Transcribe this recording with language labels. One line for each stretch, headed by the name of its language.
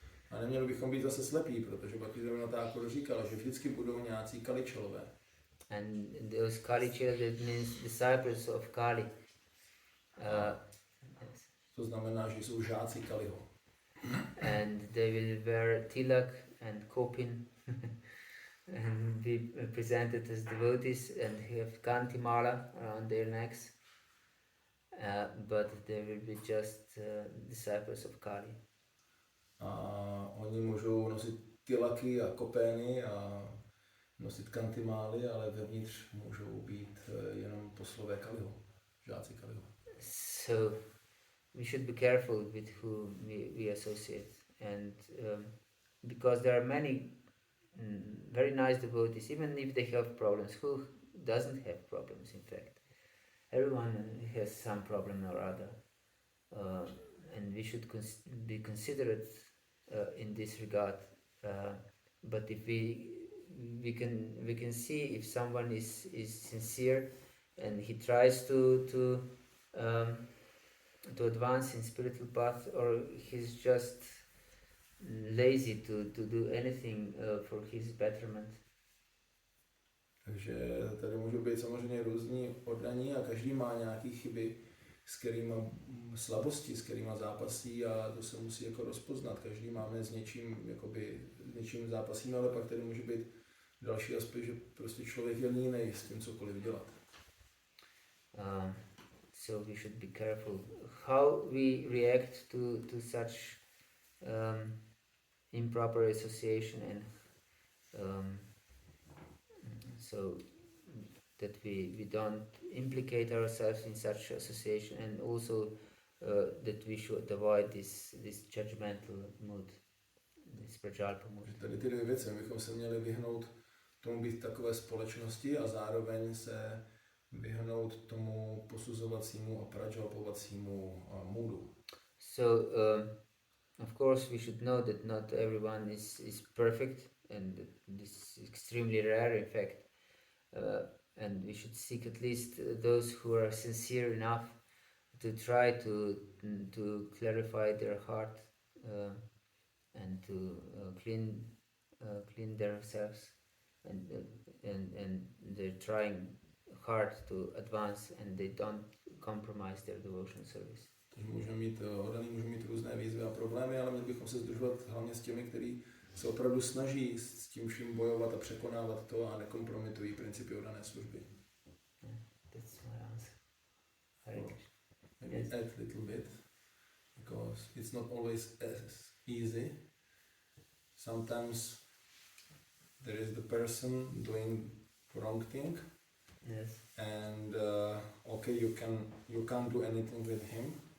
Czech: A neměli bychom být zase slepí, protože Bhaktivinoda Thakur říkal, že vždycky budou nějací kaličelové.
English: And those Kali Chilas, that means disciples of Kali. Yes.
Czech: To znamená, že jsou žáci Kaliho.
English: And they will wear tilak and kopin and be presented as devotees and have kanti mala around their necks. but they will be just disciples of Kali.
Czech: A oni můžou nosit tilaky a kopény a nosit kantimály, ale vevnitř můžou být jenom poslové Kaliho, žáci Kaliho.
English: So we should be careful with who we associate, and because there are many very nice devotees, even if they have problems. Who doesn't have problems? In fact, everyone has some problem or other, and we should be considerate in this regard. But if we can see if someone is sincere and he tries to advance in spiritual path, or he's just lazy to do anything for his betterment.
Czech: Takže tady můžou být samozřejmě různí oddaní a každý má nějaké chyby, s kterými slabosti, s kterými zápasí, a to se musí jako rozpoznat. Každý máme s něčím zápasíme, ale pak tady může být další aspekt, že prostě člověk je línej s tím cokoliv dělat.
English: So we should be careful how we react to such improper association, and so that we don't implicate ourselves in such association, and also that we should avoid this judgmental mood, this prajalpa mood.
Czech: Tady ty dvě věci, bychom se měli vyhnout tomu být takové společnosti a zároveň se vyhnout tomu posuzovacímu a prajalpovacímu moodu.
English: So of course we should know that not everyone is perfect, and this is extremely rare, in fact, and we should seek at least those who are sincere enough to try to clarify their heart and to clean themselves, and they're trying hard to advance, and they don't compromise their devotional service.
Czech: Takže můžeme mít různé výzvy a problémy, ale měli bychom se sdružovat hlavně s těmi, kteří se opravdu snaží s tím vším bojovat a překonávat to a nekompromitují principy oddané služby.
English: That's my answer. Hare Krishna. Maybe Yes. add a little bit, because it's not always as easy. Sometimes there is the person doing wrong thing, Yes. and okay, you can't do anything with him,